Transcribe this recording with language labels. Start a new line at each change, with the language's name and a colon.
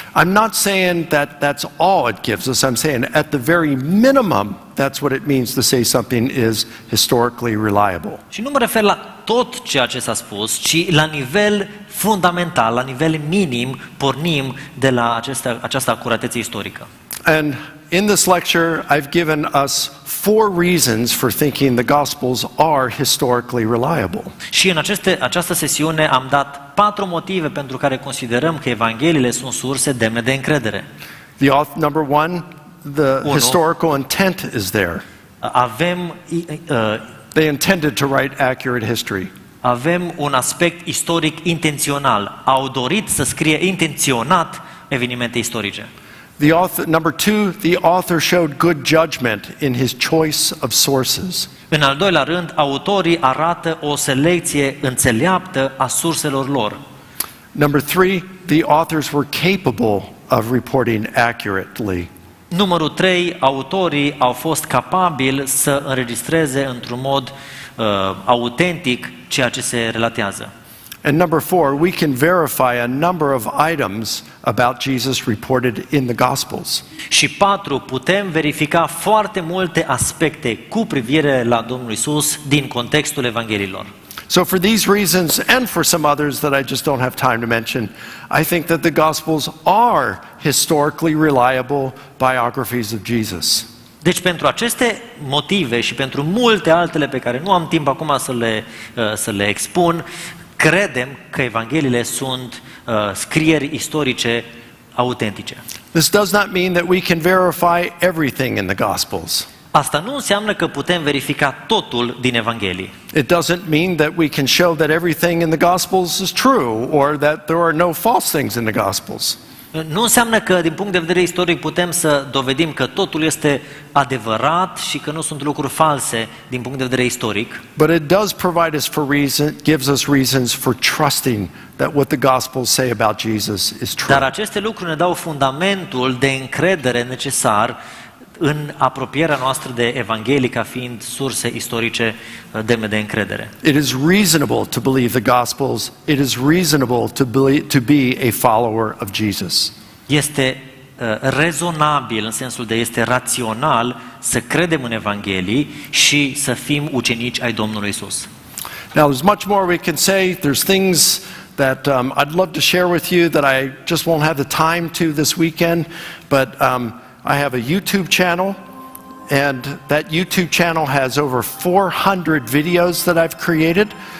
English: I'm not saying that that's all it gives us. I'm saying at the very minimum that's what it means to say something is historically reliable.
Romanian: Și nu mă refer la tot ceea ce s-a spus, ci la nivel fundamental, la nivel minim, pornim de la această acuratețe istorică.
English: And in this lecture, I've given us 4 reasons for thinking the Gospels are historically reliable.
Romanian: Și în această sesiune am dat 4 motive pentru care considerăm că Evangheliile sunt surse demne de încredere.
English: Number 1, the historical intent is there. They intended to write accurate history.
Romanian: Avem un aspect istoric intențional. Au dorit să scrie intenționat evenimente istorice.
English: Number 2, the author showed good judgment in his choice of sources.
Romanian: În al doilea rând, autorii arată o selecție înțeleaptă a surselor lor.
English: Number 3, the authors were capable of reporting accurately.
Romanian: Numărul 3, autorii au fost capabili să înregistreze într-un mod autentic ceea ce se relatează.
English: And number 4, we can verify a number of items about Jesus reported in the Gospels.
Romanian: Și 4, putem verifica foarte multe aspecte cu privire la Domnul Isus din contextul Evangheliilor.
English: So for these reasons and for some others that I just don't have time to mention, I think that the Gospels are historically reliable biographies of Jesus.
Romanian: Deci pentru aceste motive și pentru multe altele pe care nu am timp acum să le expun, credem că Evangheliile sunt scrieri istorice autentice.
English: This does not mean that we can verify everything in the Gospels.
Romanian: Asta nu înseamnă că putem verifica totul din Evanghelii.
English: It doesn't mean that we can show that everything in the Gospels is true or that there are no false things in the Gospels.
Romanian: Nu înseamnă că din punct de vedere istoric putem să dovedim că totul este adevărat și că nu sunt lucruri false din punct de vedere istoric.
English: But it does provide us gives us reasons for trusting that what the Gospels say about Jesus is true.
Romanian: Dar aceste lucruri ne dau fundamentul de încredere necesar în apropierea noastră de Evanghelii ca fiind surse istorice demne de încredere.
English: It is reasonable to believe the Gospels. It is reasonable to be a follower of Jesus.
Romanian: Este rezonabil, în sensul de este rațional să credem în Evanghelii și să fim ucenici ai Domnului Isus.
English: Now there's much more we can say. There's things that I'd love to share with you that I just won't have the time to this weekend, but I have a YouTube channel, and that YouTube channel has over 400 videos that I've created.